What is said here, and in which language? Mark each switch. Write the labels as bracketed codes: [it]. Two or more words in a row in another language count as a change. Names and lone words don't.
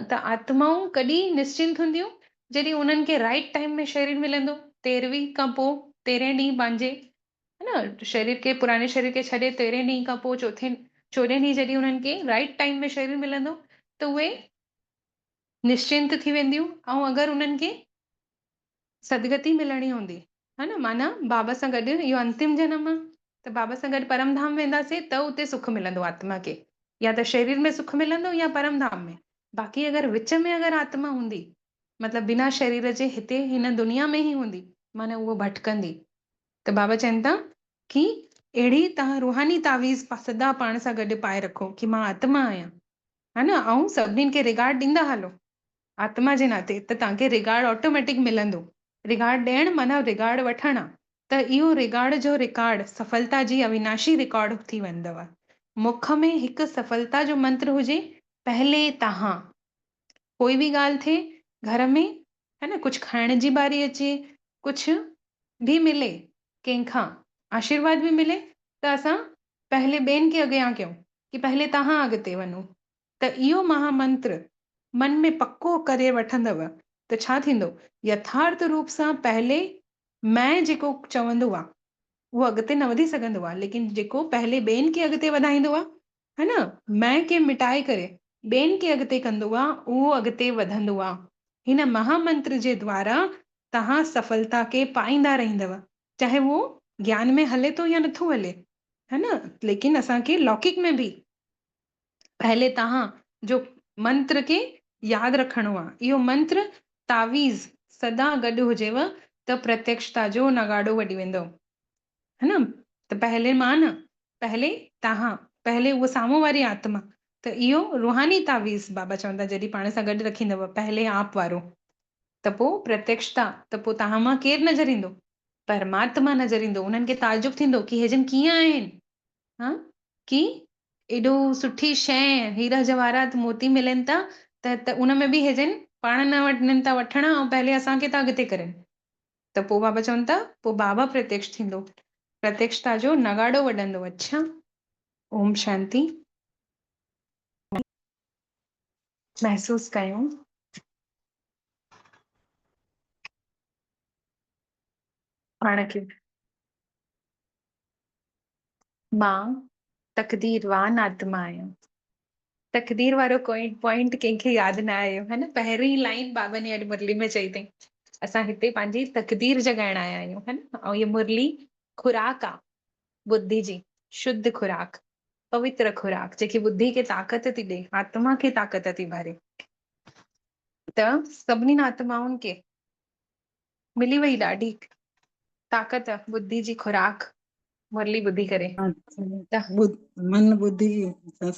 [sd] त आत्माऊं कॾहिं निश्चिंत हूंदियूं? जॾहिं उन्हनि खे [en] right time [sd] में शरीर मिलंदो 13वीं खां पोइ 13 ॾींहं पंहिंजे, है न, शरीर खे पुराणे शरीर खे छॾे 13 ॾींहं खां पोइ 4थे 14 ॾींहं जॾहिं उन्हनि खे [en] right time [sd] में शरीर मिलंदो त उहे निश्चिंत थी वेंदियूं। ऐं अगरि उन्हनि खे सदगति मिलणी हूंदी, है न, माना बाबा सां गॾु इहो अंतिम जनम आहे त बाबा सां गॾु परम धाम वेंदासीं त उते सुख मिलंदो आत्मा खे, या त शरीर में सुख मिलंदो या परम धाम में। बाक़ी अगरि विच में अगरि आत्मा हूंदी मतिलबु बिना शरीर जे हिते हिन दुनिया में ई हूंदी माना उहो भटकंदी। त बाबा चवनि था कि अहिड़ी तव्हां रूहानी तावीज़ सदा पाण सां गॾु पाए रखो कि मां आत्मा आहियां, है न, ऐं सभिनीनि खे रिगार्ड ॾींदा हलो आत्मा जे नाते त तव्हांखे [en] regard automatic [sd] मिलंदो। रिगार्ड ॾियणु माना रिगार्ड वठणु त इहो रिगार्ड जो रिकॉर्ड सफलता जी अविनाशी रिकॉर्ड थी वेंदव। मुख में हिकु सफलता जो मंत्र हुजे, पहले तव्हां। कोई बि ॻाल्हि थिए घर में, है न, कुझु खाइण जी बारी अचे, कुझु भी मिले कंहिंखां आशीर्वाद बि मिले त असां पहले ॿियनि खे अॻियां कयूं कि पहले तव्हां अॻिते वञो। त इहो महामंत्र मन में पक्को करे वठंदव त छा थींदो? यथार्थ रूप सां पहले मैं जेको चवंदो आहे उहो अॻिते न वधी सघंदो आहे, लेकिन जेको पहले ॿियनि खे अॻिते वधाईंदो आहे, है न, मैं खे मिटाए करे ॿियनि खे अॻिते कंदो आहे, उहो अॻिते वधंदो आहे। हिन महामंत्र जे द्वारा तव्हां सफलता खे पाईंदा रहंदव, चाहे उहो ज्ञान में हले थो या नथो हले। है ना। लेकिन असांखे लौकिक में भी पहले तहां जो मंत्र के याद रखणो आहे, इहो मंत्र तावीज़ सदा गॾु हुजेव त प्रत्यक्षता जो नगाड़ो वॼी वेंदो, है ना। त पहले मां न, पहले तहां, पहले उहो साम्हूं वारी आत्मा, त इहो रूहानी तावीज़ बाबा चवंदा जॾहिं पाण सां गॾु रखींदव पहले आप वारो, त पोइ प्रत्यक्षता, त पोइ तहां मां केरु नज़र ईंदो? परमात्मा नज़र ईंदो। उन्हनि खे ताजुब थींदो कि हे जन कीअं आहिनि, हा, कि एॾो सुठी शइ हीरा जवाहरात मोती मिलनि था, त उन में बि हे जन पाण न वञनि था वठण, ऐं पहले असांखे था अॻिते करनि। त पोइ बाबा चवनि था पोइ बाबा प्रत्यक्ष थींदो, प्रत्यक्षता जो नगाड़ो वॼंदो। अच्छा, ओम शांति। महसूस कयूं पाण खे मां तकदीरवान आत्मा आहियां। तकदीर वारो कोई पॉइंट कंहिंखे यादि न आयो, है न। पहिरीं लाइन बाबा ने अॼु मुरली में चई अथई, असां हिते पंहिंजी तकदीर जगाइण आया आहियूं, है न। ऐं ये मुरली खुराक आहे बुद्धि जी, शुद्ध खुराक, पवित्र खुराक, जेकी बुद्धि खे ताक़त थी ॾे, आत्मा खे ताक़त थी भरे। त सभिनीनि आत्माउनि खे मिली वई ॾाढी ताक़त बुद्धि जी खुराक मुरली ॿुधी करे। अच्छा, त मन बुद्धि संस्कार।